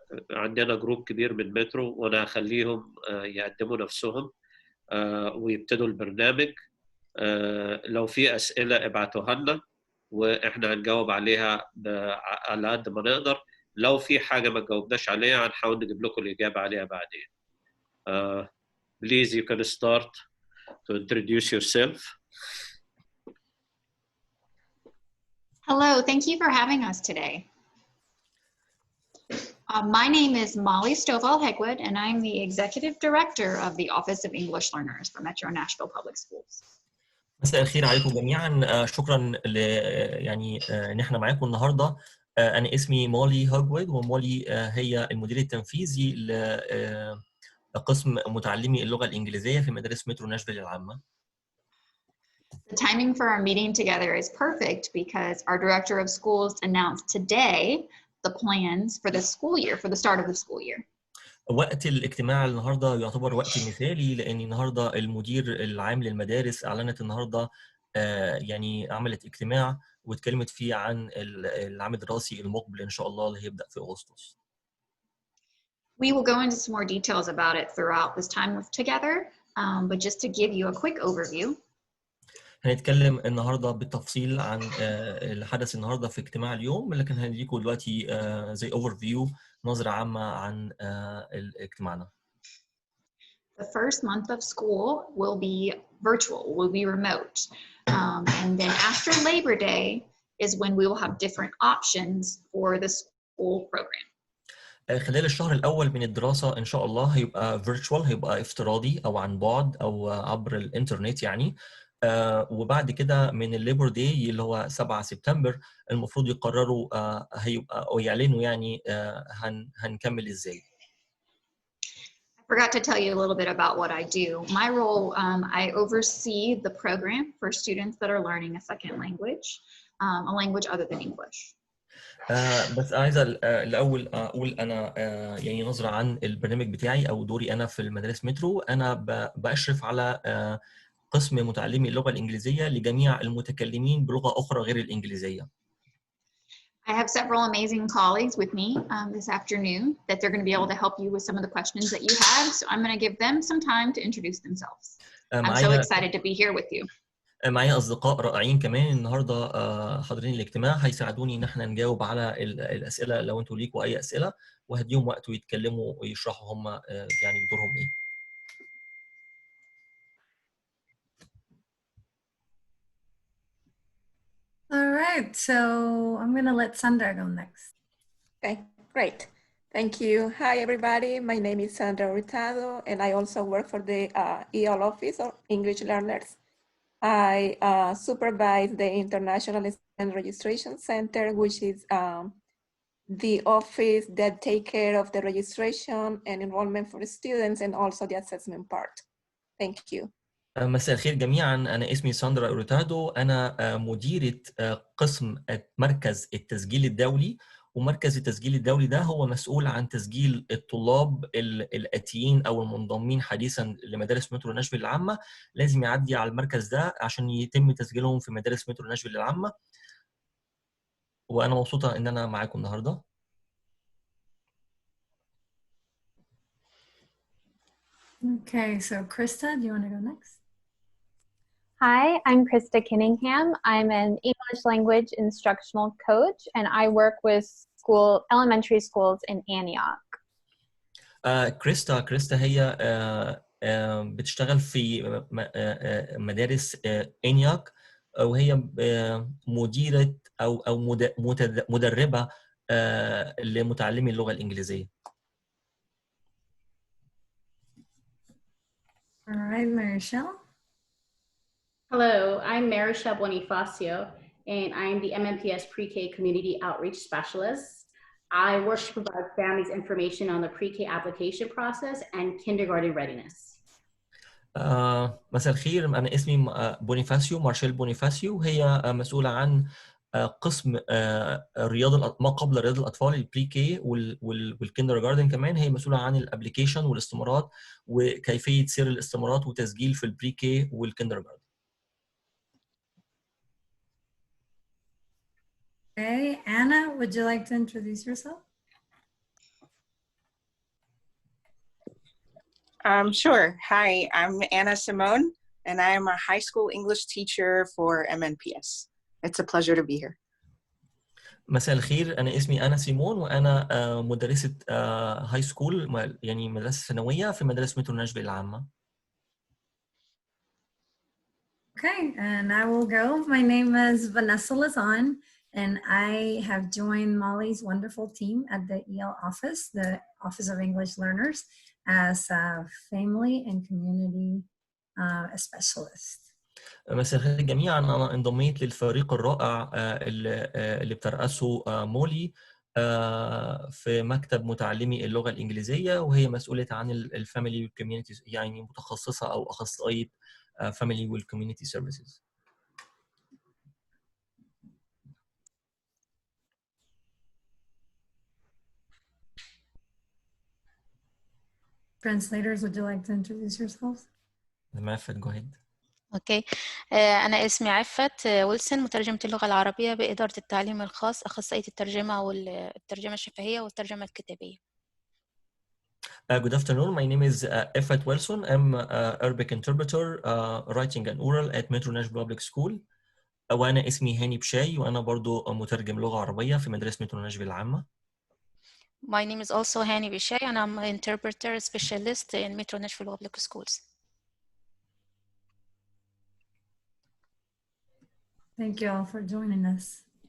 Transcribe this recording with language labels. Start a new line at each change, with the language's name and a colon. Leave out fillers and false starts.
Arabic: عندنا جروب كبير من مترو وأنا هخليهم يقدموا نفسهم ويبتدوا البرنامج. لو في أسئلة ابعتوها لنا وإحنا هنجاوب عليها على قد ما نقدر. لو في حاجة ما جاوبناش عليها هنحاول نجيب لكم الإجابة عليها بعدين.
English: Please, you can start to introduce yourself. Hello, thank you for having us today. My name is Molly Stovall-Hegwood, and I'm the Executive Director of the Office of English Learners for Metro Nashville Public Schools.
Arabic: مساء الخير عليكم جميعا. شكرا ان احنا معاكم النهارده. انا اسمي مولي هوجوود، ومولي هي المدير التنفيذي لقسم متعلمي اللغه الانجليزيه في مدارس مترو ناشفيل العامه.
English: The timing for our meeting together is perfect because our Director of Schools announced today the plans for the school year, for the start of the school year.
Arabic: وقت الاجتماع النهارده يعتبر وقت مثالي، لان النهارده المدير العام للمدارس اعلنت النهارده عملت اجتماع واتكلمت فيه عن العام الدراسي المقبل ان شاء الله اللي هيبدا في اغسطس.
English: We will go into some more details about it throughout this time together, but just to give you a quick overview.
Arabic: هنتكلم النهارده بالتفصيل عن اللي حدث النهارده في اجتماع اليوم، لكن هنديكم دلوقتي زي اوفر فيو، نظره عامه عن اجتماعنا.
English: The first month of school will be virtual, will be remote. And then after Labor Day is when we will have different options for the school program.
Arabic: خلال الشهر الأول من الدراسة إن شاء الله هيبقى virtual، هيبقى افتراضي أو عن بعد أو عبر الإنترنت يعني. وبعد كده من الليبر داي اللي هو 7 سبتمبر المفروض يقرروا هيبقى أو يعلنوا يعني هنكمل إزاي.
English: I forgot to tell you a little bit about what I do. My role, I oversee the program for students that are learning a second language, a language other than English.
Arabic: بس عايزة الأول أقول أنا يعني نظرة عن البرنامج بتاعي أو دوري أنا في المدارس مترو. أنا بأشرف على قسم متعلمي اللغة الإنجليزية لجميع المتكلمين بلغة أخرى غير الإنجليزية.
English: I have several amazing colleagues with me this afternoon that they're going to be able to help you with some of the questions that you have. So I'm going to give them some time to introduce themselves. I'm so excited to be here with you.
Arabic: معايا أصدقاء رائعين كمان النهارده حاضرين الاجتماع، هيساعدوني إن احنا نجاوب على الأسئلة لو أنتوا ليكوا أي أسئلة، وهديهم وقت ويتكلموا ويشرحوا هم يعني دورهم إيه.
English: All right, so I'm going to let Sandra go next. Okay, great. Thank you. Hi, everybody. My name is Sandra Hurtado, and I also work for the EL Office of English Learners. I supervise the International Student Registration Center, which is the office that take care of the registration and enrollment for the students and also the assessment part. Thank you.
Arabic: مساء الخير جميعا. أنا اسمي ساندرا أوريتادو، أنا مديرة قسم مركز التسجيل الدولي، ومركز التسجيل الدولي ده هو مسؤول عن تسجيل الطلاب الآتيين أو المنضمين حديثا لمدارس مترو ناشفيل العامة. لازم يعدي على المركز ده عشان يتم تسجيلهم في مدارس مترو ناشفيل العامة. وأنا مبسوطة إن أنا معاكم النهاردة.
English: Okay, so Krista, do you want to go next? Hi, I'm Krista Kinningham. I'm an English language instructional coach, and I work with elementary schools in Antioch.
Arabic: كريستا هي بتشتغل في مدارس انياك، وهي مديرة أو مدربة لمتعلمي اللغة الإنجليزية.
English: All right, Marichelle. Hello, I'm Marichelle Bonifacio, and I'm the MNPS Pre-K Community Outreach Specialist. I work to provide families information on the pre-K application process and kindergarten readiness.
Arabic: مساء الخير، أنا اسمي بونيفاسيو، مارشيل بونيفاسيو. هي مسؤولة عن قسم رياض ما قبل رياض الأطفال البري كي والكندر جاردن. كمان هي مسؤولة عن الابليكيشن والاستمارات وكيفية سير الاستمارات وتسجيل في البري كي والكندر جاردن.
English: Okay, Anna, would you like to introduce yourself? Sure. Hi, I'm Anna Simone, and I'm a high school English teacher for MNPS. It's a pleasure to be here.
Arabic: مساء الخير، أنا اسمي أنا سيمون وأنا مدرسة هاي سكول، يعني مدرسة ثانوية في مدرسة مترو ناشفيل العامة.
English: Okay, and I will go. My name is Vanessa Lazan, and I have joined Molly's wonderful team at the EL office, the Office of English Learners, as a family and community specialist.
Arabic: مساء الخير جميعا، أنا انضميت للفريق الرائع اللي بترأسه مولي في مكتب متعلمي اللغة الإنجليزية، وهي مسؤولة عن الفاميلي والكوميونيتي، يعني متخصصة أو أخصائية family والكوميونيتي سيرفيسز.
English: Translators, would you like to introduce yourselves? Mahaba, go ahead.
Arabic: اوكي، انا اسمي عفت ويلسون، مترجمة اللغة العربية بإدارة التعليم الخاص، أخصائية الترجمة والترجمة الشفهية والترجمة الكتابية.
English: Good afternoon. My name is Effet Wilson. I'm Arabic interpreter, writing and oral at Metro Nashville Public School.
Arabic: وأنا اسمي هاني بشاي، وأنا برضو مترجم لغة عربية في مدرسة مترو ناشفيل العامة.
English: My name is also Hani Bishay, and I'm an interpreter specialist in Metro Nashville Public Schools. Thank you all for joining us.